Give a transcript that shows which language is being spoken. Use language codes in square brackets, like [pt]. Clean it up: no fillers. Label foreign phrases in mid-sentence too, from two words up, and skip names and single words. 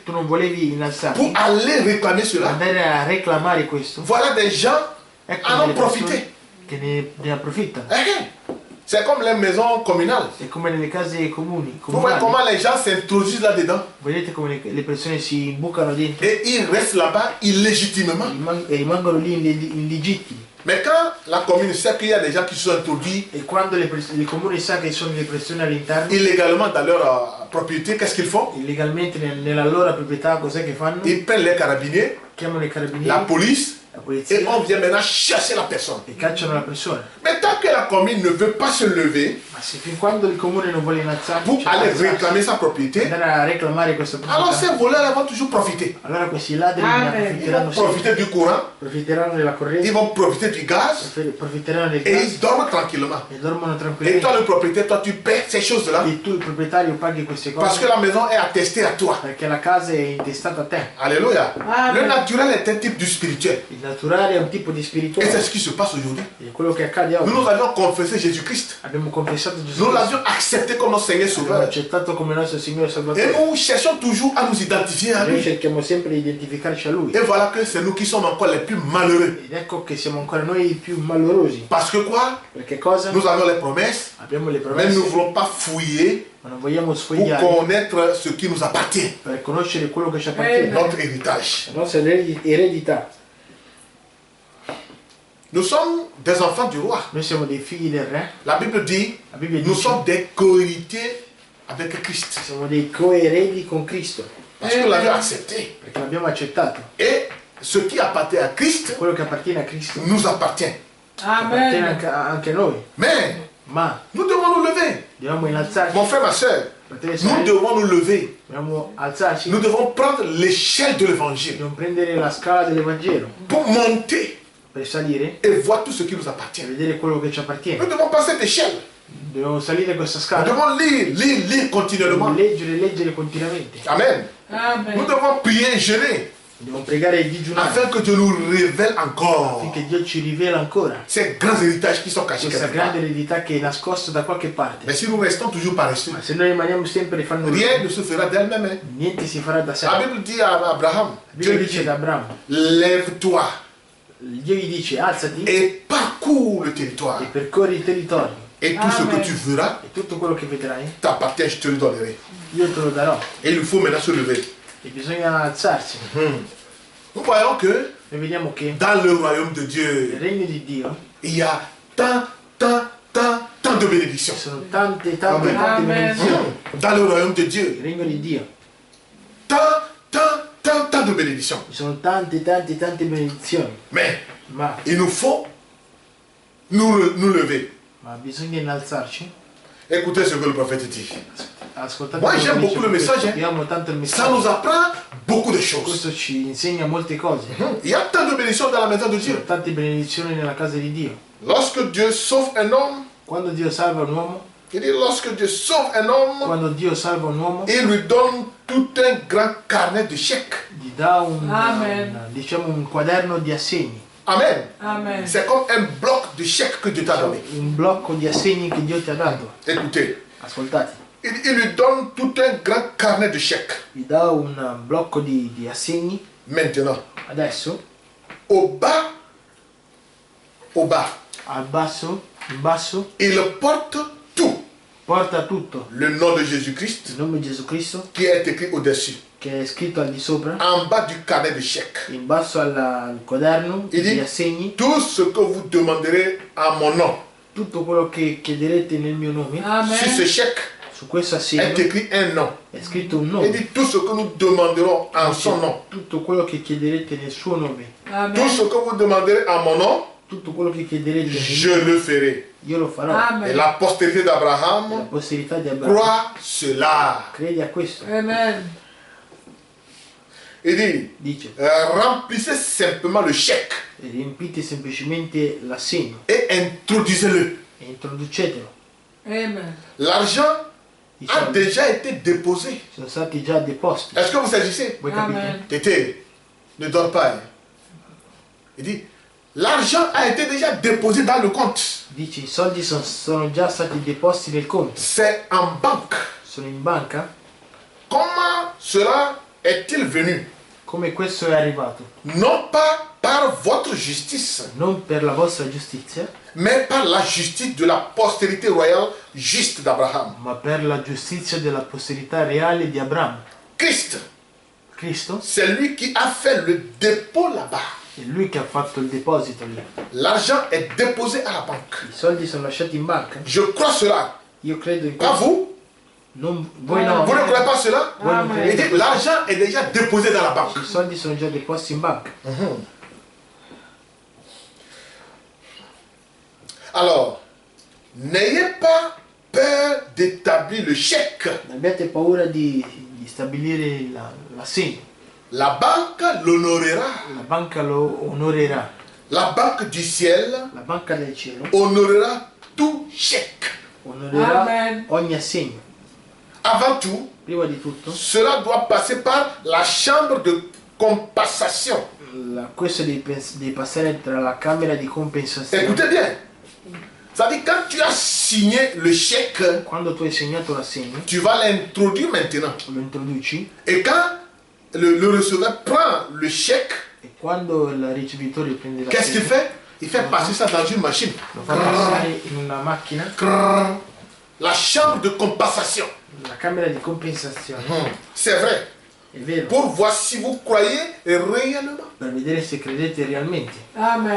[it] tu non volevi innalzarti, [fr] pour aller réclamer cela. [it] andare a reclamare questo, [fr] Voilà des gens [it] ecco [fr] en ont [it] delle persone [fr] profité. [it] che ne approfittano. [fr] C'est comme les maisons communales. [it] È come nelle case comuni. [fr] Vous voyez [it] comunali. [fr] comment les gens s'introduisent là-dedans. [it] Vedete come le persone si bucano dentro [fr] Et ils restent là-bas illégitimement. [it] e rimangono lì illegittimi. [fr] Mais quand la commune sait qu'il y a des gens qui se sont introduits [it] E quando il comune sa che sono le persone all'interno, [fr] illégalement dans leur propriété, qu'est-ce qu'ils font? [it] illegalmente nella loro proprietà, cos'è che fanno? [fr] Ils prennent les carabiniers, [it] Chiamano i [fr] la [it] carabinieri, [fr] police, [it] la [fr] et [it] polizia [fr] on vient maintenant chercher la personne. [it] e cacciano la persona. [fr] Mais tant que la commune ne veut pas se lever [it] Ma se fin quando il comune non vuole innalzarsi, [fr] pour [it] cioè [fr] aller [it] alzarsi, [fr] réclamer sa propriété, [it] andare a reclamare questa [fr] alors [it] proprietà, [fr] ces voleurs vont toujours profiter. [it] allora questi ladri ne Amen. [fr] Ils [it] approfitteranno [fr] vont [it] sempre. [fr] profiter du courant, [it] Profiteranno della [fr] ils [it] corrente, [fr] vont profiter du gaz, [it] profiteranno del [fr] et [it] gas [fr] ils dorment tranquillement. [it] e dormono [fr] Et [it] tranquillamente. [fr] toi, le propriétaire, toi, tu paies ces choses-là [it] E tu il proprietario paghi queste [fr] parce [it] cose [fr] que la maison est attestée à toi. [it] perché la casa è intestata a te. [fr] Alléluia. Amen. Le naturel est un type du spirituel. [it] Il naturale è un tipo di [fr] Et c'est [it] spirituale. [fr] ce qui se passe aujourd'hui. [it] E quello che accade oggi. [fr] Nous avions confessé Jésus-Christ. [it] Abbiamo confessato Gesù [fr] Nous [it] Cristo. [fr] l'avions accepté comme notre Seigneur [it] Abbiamo [fr] Sauveur. [it] accettato come nostro Signore [fr] Et [it] Salvatore. [fr] nous cherchons toujours à nous identifier à [it] Noi [fr] lui. [it] cerchiamo sempre di identificarci a Lui. [fr] Et voilà que c'est nous qui sommes encore les plus malheureux. [it] Ed ecco che siamo ancora noi i più malorosi. [fr] Parce que quoi? [it] Perché cosa? [fr] Nous avons les promesses, [it] Abbiamo le [fr] mais [it] promesse, [fr] nous ne voulons pas fouiller [it] ma non vogliamo [fr] pour [it] sfogliare [fr] connaître ce qui nous appartient, [it] per conoscere quello che ci appartiene. [fr] notre héritage. [it] La nostra eredità. [fr] Nous sommes des enfants du roi. [it] Noi siamo dei figli del Re. [fr] La Bible dit, [it] La Bibbia [fr] nous [it] dice [fr] sommes des cohéritiers avec Christ. [it] siamo dei coeredi con Cristo. [fr] Parce que nous l'avions accepté. [it] Perché l'abbiamo accettato. [fr] Et ce qui appartient à Christ [it] Quello che appartiene a Cristo [fr] nous appartient. [it] appartiene [fr] Amen. [it] anche a noi. [fr] Mais [it] Ma [fr] nous devons nous lever. [it] dobbiamo innalzarci. [fr] Mon frère, ma soeur, [it] Fratelli e [fr] nous [it] sorelle, [fr] devons nous lever. [it] dobbiamo alzarci. [fr] Nous devons prendre l'échelle de l'évangile [it] Dobbiamo prendere la scala dell'Evangelo [fr] pour monter [it] per salire [fr] et voir tout ce qui nous [it] e [fr] appartient. [it] vedere quello che ci appartiene. [fr] Nous devons passer cette échelle. [it] Dobbiamo salire questa [fr] Nous [it] scala. [fr] devons lire [it] Dobbiamo [fr] continuellement. [it] leggere continuamente. [fr] Amen. Nous [it] Amen. [fr] devons prier et jeûner [it] Dobbiamo pregare e digiunare [fr] afin que Dieu nous révèle encore [it] affinché Dio ci rivela ancora [fr] ces grands héritages qui sont cachés [it] questa [fr] quelque part. [it] grande eredità che è nascosta da qualche parte. [fr] Mais si nous restons toujours paresseux, [it] Ma se noi rimaniamo sempre fanno [fr] rien ne se fera d'elle-même. Hein. [it] niente si farà da sé. [fr] La [it] La [fr] Bible dit à Abraham, Dieu [it] Bibbia [fr] lui [it] dice [fr] dit, [it] ad Abramo, [fr] lève-toi [it] Dio gli dice alzati [fr] et parcours le territoire. [it] e percorri il territorio [fr] Et tout ce que [it] Amen. [fr] tu verras [it] e tutto quello che vedrai [fr] t'appartient, je te le donnerai. [it] io te lo darò. [fr] Et il faut maintenant se lever. [it] E bisogna alzarsi. [fr] Nous voyons que [it] Noi vediamo che [fr] dans le royaume de [it] nel [fr] Dieu, [it] regno di Dio [fr] il y a tant de bénédictions. [it] ci sono tante Amen. Amen. benedizioni. [fr] Dans le royaume de Dieu, [it] Il regno di Dio [fr] tant de bénédictions. [it] ci sono tante benedizioni. [fr] Mais [it] Ma, [fr] il nous faut nous lever. [it] bisogna innalzarci. [fr] Écoutez ce que le prophète dit. [it] Ascoltate [fr] Moi, [it] quello [fr] j'aime [it] che dice [fr] beaucoup le [it] questo. [fr] message, hein. [it] Io amo tanto il [fr] Ça nous [it] messaggio. [fr] apprend beaucoup de choses. [it] Questo ci insegna molte cose. [fr] Il y a tant de bénédictions dans la maison de [it] Ci sono [fr] Dieu. [it] tante benedizioni nella casa di Dio. [fr] Lorsque Dieu sauve un homme, [it] Quando Dio salva un uomo, [fr] il dit lorsque Dieu sauve un homme, [it] quando Dio salva un uomo, [fr] il lui donne tout un grand carnet de chèques. [it] gli dà Amen. diciamo un quaderno di assegni, Amen. Amen. [fr] C'est comme un bloc de chèques que Dieu t'a donné. [it] un blocco di assegni che Dio ti ha dato. [fr] Écoutez, [it] Ascoltate, [fr] il lui donne tout un grand carnet de chèques. [it] gli dà un blocco di assegni. [fr] Maintenant, [it] Adesso, [fr] au bas, [it] in basso, [fr] il porte tout. [it] porta tutto [fr] Le nom de Jésus-Christ [it] il nome di Gesù Cristo, [fr] qui est écrit au-dessus, [it] che è scritto al di sopra, [fr] en bas du carnet de chèques. [it] in basso al quaderno [fr] Il [it] di [fr] dit, [it] assegni. [fr] tout ce que vous demanderez à mon nom. [it] Tutto quello che chiederete nel mio nome, [fr] Sur ce [it] Amen. [fr] chèque [it] su questo [fr] est [it] assegno [fr] écrit un nom. [it] è scritto un [fr] Il [it] nome. [fr] dit tout ce que nous demanderons en son nom. [it] Tutto quello che chiederete nel suo nome, [fr] Tout Amen. ce que vous demanderez à mon nom, [it] tutto quello che chiederete nel [fr] je [it] mio, [fr] le ferai. [it] io lo farò. [fr] Et [it] Amen. [fr] la postérité [it] La [fr] d'Abraham [it] posterità di Abramo [fr] croit cela. [it] crede a questo. Amen. [fr] Il dit, [it] Dice, [fr] remplissez simplement le chèque [it] riempite semplicemente l'assegno [fr] et introduisez-le. [it] e introducetelo. Amen. I [fr] L'argent a [it] soldi [fr] déjà été déposé. [it] sono stati già deposti. [fr] Est-ce que vous saisissez? [it] Voi capite? Amen. [fr] Tété, ne dors pas. Hein. Il dit, l'argent a été déjà déposé dans le compte. [it] Dice, i soldi sono già stati deposti nel conto. [fr] C'est en banque. [it] Sono in banca. [fr] Comment cela est-il venu? [it] come questo è arrivato, [fr] non pas par votre justice, [it] non per la vostra giustizia, [fr] mais par la justice de la postérité royale juste d'Abraham. [it] ma per la giustizia della posterità reale di Abramo. [fr] Christ, [it] Cristo [fr] c'est lui qui a fait le dépôt là-bas. [it] è lui che ha fatto il deposito lì. [fr] L'argent est déposé à la banque. [it] I soldi sono lasciati in banca. [fr] Je crois cela. [it] Io credo in [fr] Pas [it] questo. [fr] vous? [it] Voi no. [fr] Vous ne croyez pas cela? [it] Voi non Amen. [fr] Il [it] credete [fr] dit, [it] questo? [fr] l'argent est déjà déposé dans la banque. [it] I soldi sono già depositi in banca. [fr] Alors, n'ayez pas peur d'établir le chèque. [it] Non abbiate paura di stabilire l'assegno. [fr] La banque l'honorera. [it] La banca lo onorerà. [fr] La banque du ciel [it] La banca del cielo [fr] honorera tout chèque. [it] onorerà Amen. ogni assegno. [fr] Avant tout, [it] Prima di tutto, [fr] cela doit passer par la chambre de compensation. [it] questo devi passare tra la camera di compensazione. [fr] Écoutez bien. C'est-à-dire, quand tu as signé le chèque, [it] Quando tu hai segnato l'assegno, [fr] tu vas l'introduire maintenant. [it] lo introduci [fr] Et quand le receveur prend le chèque, [it] e quando il ricevitore prende [fr] qu'est-ce qu'il [it] l'assegno, [fr] fait? Il fait passer ça dans une machine. [it] lo fa passare in una macchina, Crrr. [fr] La chambre de compensation. [it] la camera di compensazione. [fr] C'est vrai. [it] È vero, [fr] Pour voir si vous croyez réellement. [it] per vedere se credete realmente. Amen.